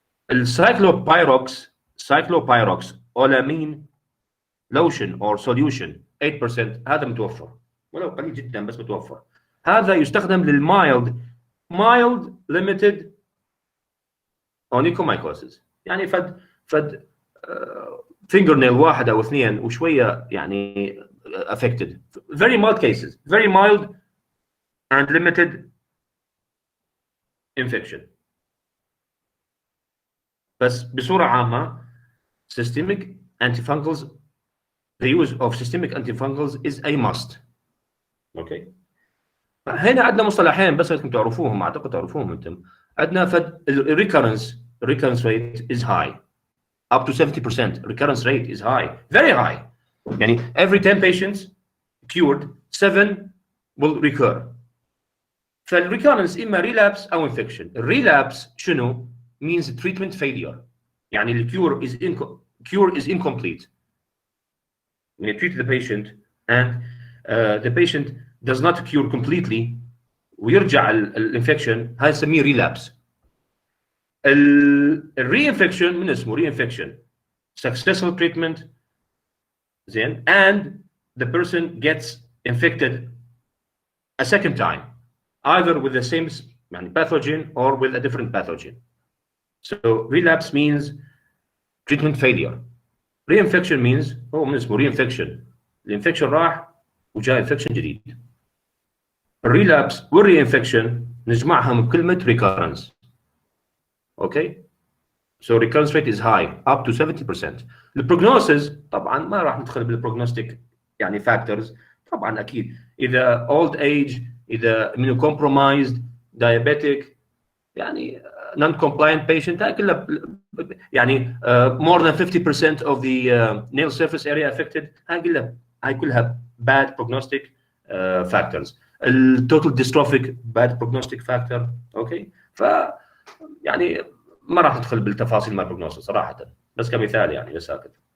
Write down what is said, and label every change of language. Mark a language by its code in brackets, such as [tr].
[ar] السايكلوبايروكس اولامين لوشن اور سوليوشن 8% هذا متوفر، ولو قليل جدا بس متوفر. هذا يستخدم للمايلد ليميتد اونيكومايكوسيس، يعني فد فينجر نيل واحد او اثنين وشويه يعني affected. [en] very mild cases, very mild and limited infection. [ar] بس بصوره عامه [en] systemic antifungals, the use of systemic antifungals is a must. [ar] اوكي. هنا عندنا مصطلحين بس بدكم تعرفوهم، اعتقد تعرفوهم انتم. عندنا فد [en] recurrence rate is high up to 70%. recurrence rate is high, very high. يعني every 10 patients cured 7 will recur. فالrecurrence اما relapse او infection. الريلابس شنو؟ means treatment failure. يعني الcure is incomplete. When you treat the patient and the patient does not cure completely [ar] ويرجع الانفكشن، هاي نسميه [en] relapse. الري-infection من اسمه re-infection successful treatment زين and the person gets infected a second time either with the same pathogen or with a different pathogen. So relapse means treatment failure. Reinfection means [ar] هو من اسمه [en] reinfection. [ar] الانفكشن راح وجاء infection جديد. الريلابس والرينفكشن نجمعهم بكلمة recurrence. [en] Okay? So recurrence rate is high up to 70%. [ar] البروجنوسيس طبعا ما راح ندخل بالبروجنوستيك يعني فاكتورز، [en] طبعا اكيد اذا old age، اذا immunocompromised، diabetic، يعني non-compliant patient، هاي كلها يعني more than 50% of the nail surface area affected، هاي كلها bad prognostic factors. التوتال ديستروفيك bad prognostic factor. [ar] اوكي. ف يعني ما راح ندخل بالتفاصيل مال prognosis صراحه، بس كمثال يعني بس هكذا.